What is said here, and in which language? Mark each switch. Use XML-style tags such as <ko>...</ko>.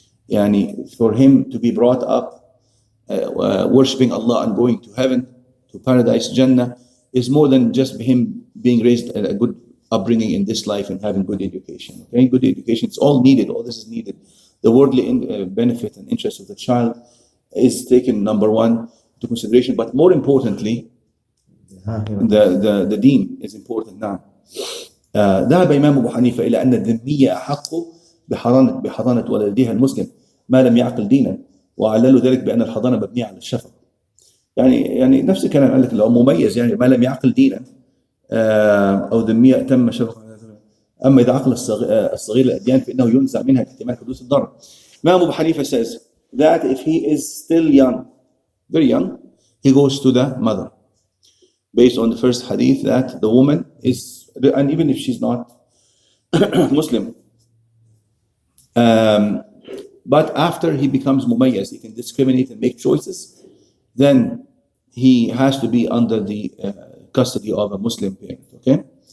<en>Yani, for him to be brought up worshipping Allah and going to heaven, to paradise, Jannah, is more than just him being raised a good upbringing in this life and having good education. Okay, good education, it's all needed. All this is needed. The worldly benefit and interest of the child is taken number one to consideration, but more importantly, the deen is important now.</en> <ar>ذهب إمام أبو حنيفة إلى أن الذمية أحق بحضانة ولدها المسلم ما لم يعقل دينا، وعللوا ذلك بأن الحضانة مبنية على الشفقة. يعني نفس الكلام، قال لك لو مميز يعني ما لم يعقل دينا أو ذمية تم شفقة. أما إذا عقل الصغير الأديان فإنه ينزع منها احتمال حدوث الضرر.</ar> <en>Imam Abu Hanifa says that if he is still young, very young, he goes to the mother, based on the first hadith that the woman is, and even if she's not Muslim, but after he becomes mumayyiz, he can discriminate and make choices, then he has to be under the custody of a Muslim parent. Okay.</en>